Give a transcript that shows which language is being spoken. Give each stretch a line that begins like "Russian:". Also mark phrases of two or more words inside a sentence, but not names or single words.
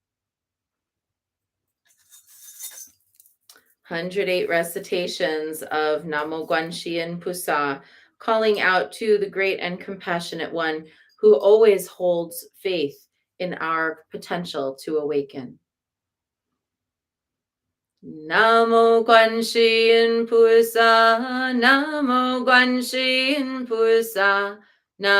English: 108 recitations of
Chinese: Namo Guanxian Pusa,
English: calling out to the great and compassionate one who always holds faith in our potential to awaken.
Chinese: Namo Guanxian Pusa, Namo Guanxian Pusa,